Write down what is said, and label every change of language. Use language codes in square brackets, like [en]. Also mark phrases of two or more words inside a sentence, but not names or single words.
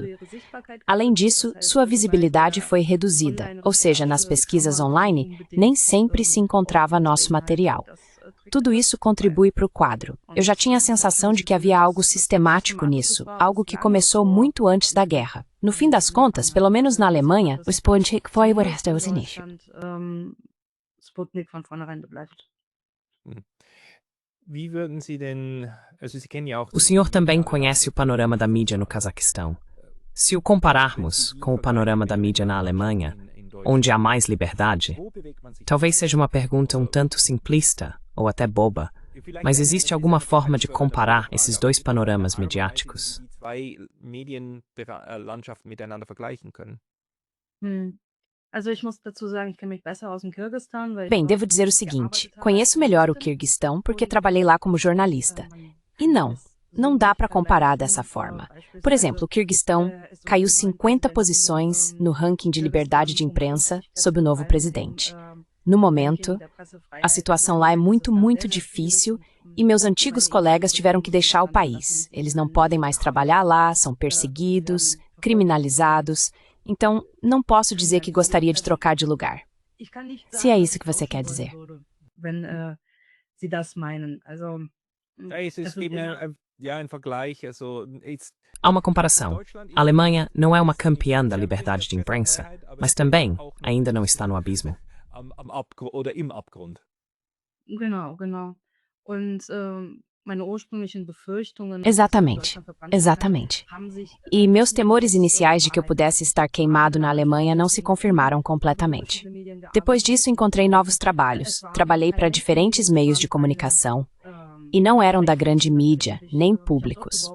[pt] Além disso, sua visibilidade foi reduzida, ou seja, nas pesquisas online, nem sempre se encontrava nosso material. Tudo isso contribui para o quadro. Eu já tinha a sensação de que havia algo sistemático nisso, algo que começou muito antes da guerra. No fim das contas, pelo menos na Alemanha, o Sputnik foi o resto do início. [de] Sputnik von vornherein begleitet. Wie würden Sie denn, also Sie kennen ja auch [pt] O senhor também conhece o panorama da mídia no Cazaquistão. Se o compararmos com o panorama da mídia na Alemanha, onde há mais liberdade, talvez seja uma pergunta um tanto simplista ou até boba, mas existe alguma forma de comparar esses dois panoramas midiáticos? [de] Also ich muss dazu sagen, ich kenne mich besser aus dem Kirgisistan, weil [pt] Bem, devo dizer o seguinte, conheço melhor o Quirguistão porque trabalhei lá como jornalista. E não dá para comparar dessa forma. Por exemplo, o Quirguistão caiu 50 posições no ranking de liberdade de imprensa sob o novo presidente. No momento, a situação lá é muito, muito difícil e meus antigos colegas tiveram que deixar o país. Eles não podem mais trabalhar lá, são perseguidos, criminalizados. Então, não posso dizer que gostaria de trocar de lugar. Se é isso que você quer dizer. [de] Sie das meinen. Also, Es ist eben ein Vergleich, [pt] Há uma comparação. A Alemanha não é uma campeã da liberdade de imprensa, mas também ainda não está no abismo. [de] oder im Abgrund. Genau. Und meine ursprünglichen Befürchtungen, [pt] Exatamente, exatamente. E meus temores iniciais de que eu pudesse estar queimado na Alemanha não se confirmaram completamente. Depois disso, encontrei novos trabalhos. Trabalhei para diferentes meios de comunicação e não eram da grande mídia, nem públicos.